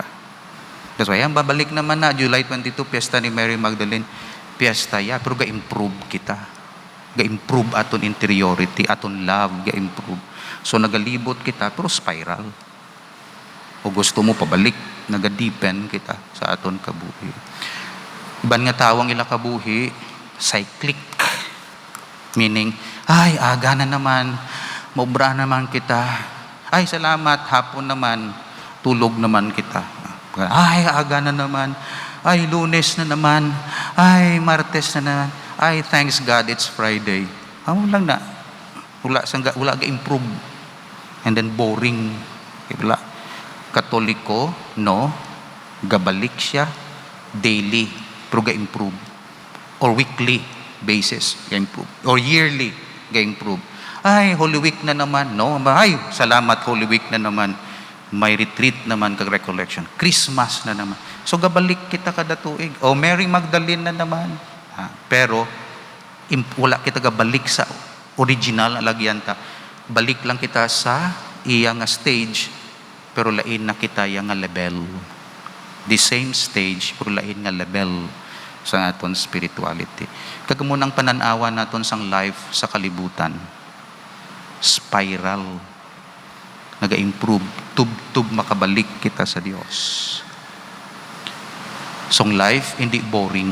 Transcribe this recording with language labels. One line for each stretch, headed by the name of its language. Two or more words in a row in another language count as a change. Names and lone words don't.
English: That's why
Hiligaynon: ang babalik naman na July 22 piyesta ni Mary Magdalene, piyesta ya, pero ga-improve kita, ga-improve aton interiority, aton love ga-improve. So nagalibot kita pero spiral. O gusto mo pabalik, nagadipen kita sa aton kabuhi. Iban nga tawang ila kabuhi, cyclic. Meaning, ay, aga na naman, maubra naman kita. Ay, salamat, hapon naman, tulog naman kita. Ay, aga na naman. Ay, Lunes na naman. Ay, Martes na naman. Ay,
English: thanks God, it's Friday.
Hiligaynon: Amo lang na. Wala ga-improve.
English: And then boring.
Hiligaynon: Wala. Katoliko, no, gabalik siya daily, pero ga-improve.
English: Or weekly basis, ga-improve. Or yearly, ga-improve.
Hiligaynon: Ay, Holy Week na naman, no? Ay, salamat, Holy Week na naman. May retreat naman kag recollection. Christmas na naman. So, gabalik kita kada tuig. O, Mary Magdalene na naman. Pero, wala kita gabalik sa original alagyanta. Balik lang kita sa iyang stage, pero lain na kita yung level.
English: The same stage,
Hiligaynon: pero lain nga level sa aton spirituality. Kagamunang pananawa naton sang life sa kalibutan. spiral. Naga-improve. Tub-tub makabalik kita sa Dios. So, ang life, hindi boring.